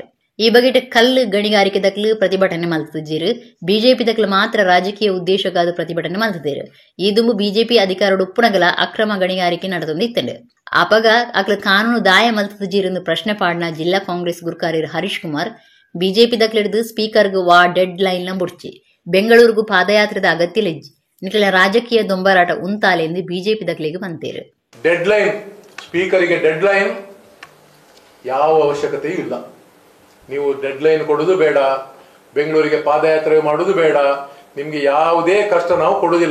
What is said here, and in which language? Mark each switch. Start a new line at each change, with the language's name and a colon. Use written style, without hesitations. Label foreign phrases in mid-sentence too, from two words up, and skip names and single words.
Tulu: ಈ ಬಗೆಟ್ ಕಲ್ಲು ಗಣಿಗಾರಿಕೆ ದಕ್ಲು ಪ್ರತಿಭಟನೆ ಮಲ್ತದಿರು. ಬಿಜೆಪಿ ದಕ್ಲು ಮಾತ್ರ ರಾಜಕೀಯ ಉದ್ದೇಶಕ್ಕಾದ ಪ್ರತಿಭಟನೆ ಮಲ್ತದಿರು. ಈ ದುಂಬು ಬಿಜೆಪಿ ಅಧಿಕಾರಡು ಉಪ್ಪುನಗಲ ಅಕ್ರಮ ಗಣಿಗಾರಿಕೆ ನಡೆದೊಂದಿತ್ತಂಡು. ಅಪಗ ಅಕ್ಲ ಕಾನೂನು ದಾಯ ಮಲ್ತದಿರು ಪ್ರಶ್ನೆ ಪಾಡ್ನ ಜಿಲ್ಲಾ ಕಾಂಗ್ರೆಸ್ ಗುರ್ಕಾರ್ಯರು ಹರೀಶ್ ಕುಮಾರ್ ಬಿಜೆಪಿ ದಕ್ಲಿಡ್ದು ಸ್ಪೀಕರ್ಗೂ ವಾ ಡೆಡ್ ಲೈನ್ ನ ಬುಡ್ಚಿ ಬೆಂಗಳೂರಿಗೂ ಪಾದಯಾತ್ರೆದ ಅಗತ್ಯಲೆಜ್ಜಿ ನಿಖಲ ರಾಜಕೀಯ ದೊಂಬರಾಟ ಉಂತಾಲೆಂದು ಬಿಜೆಪಿ ದಕ್ಲಿಗೆ ಬಂತೇರು.
Kannada: ಡೆಡ್ ಲೈನ್, ಸ್ಪೀಕರಿಗೆ ಡೆಡ್ ಲೈನ್ ಯಾವ ಅವಶ್ಯಕತೆಯೂ ಇಲ್ಲ. ನೀವು ಡೆಡ್ ಲೈನ್ ಕೊಡೋದು ಬೇಡ, ಬೆಂಗಳೂರಿಗೆ ಪಾದಯಾತ್ರೆ ಮಾಡೋದು ಬೇಡ, ನಿಮ್ಗೆ ಯಾವುದೇ ಕಷ್ಟ ನಾವು ಕೊಡೋದಿಲ್ಲ.